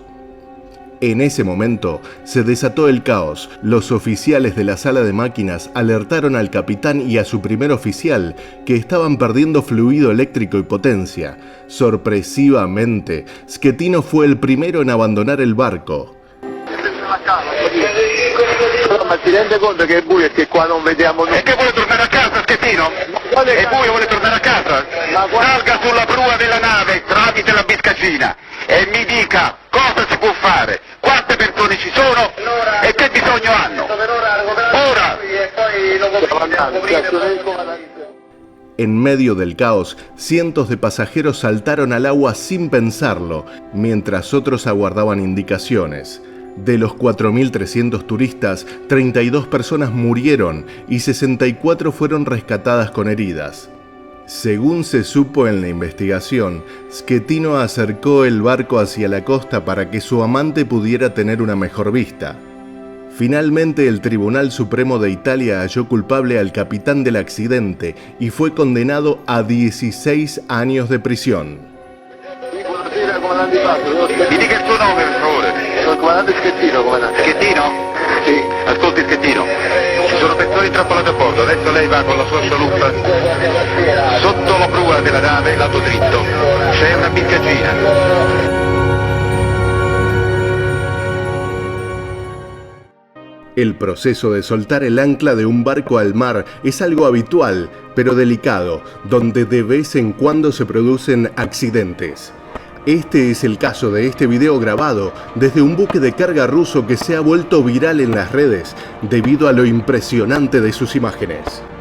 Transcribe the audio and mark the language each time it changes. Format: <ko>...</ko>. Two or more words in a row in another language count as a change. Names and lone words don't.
<es>En ese momento se desató el caos. Los oficiales de la sala de máquinas alertaron al capitán y a su primer oficial que estaban perdiendo fluido eléctrico y potencia. Sorpresivamente, Schettino fue el primero en abandonar el barco.</es> <it>Ma si rende conto che è buio e che qua non vediamo nulla? E che vuole tornare a casa, Schettino? È buio, vuole tornare a casa? Salga sulla prua della nave tramite la biscacina e mi dica cosa si può fare, quante persone ci sono e che bisogno hanno. Ora!</it> <es>En medio del caos, cientos de pasajeros saltaron al agua sin pensarlo, mientras otros aguardaban indicaciones. De los 4.300 turistas, 32 personas murieron y 64 fueron rescatadas con heridas. Según se supo en la investigación, Schettino acercó el barco hacia la costa para que su amante pudiera tener una mejor vista. Finalmente, el Tribunal Supremo de Italia halló culpable al capitán del accidente y fue condenado a 16 años de prisión.</es> <it>Mi dica il suo nome, per favore. Sono il comandante Schettino, comandante. Schettino? Sì. Ascolti, Schettino, ci sono persone intrappolate a bordo, adesso lei va con la sua scialuppa sotto la prua della nave, lato dritto, c'è una biscacina.</it> <es>El proceso de soltar el ancla de un barco al mar es algo habitual, pero delicado, donde de vez en cuando se producen accidentes. Este es el caso de este video grabado desde un buque de carga ruso que se ha vuelto viral en las redes debido a lo impresionante de sus imágenes.</es>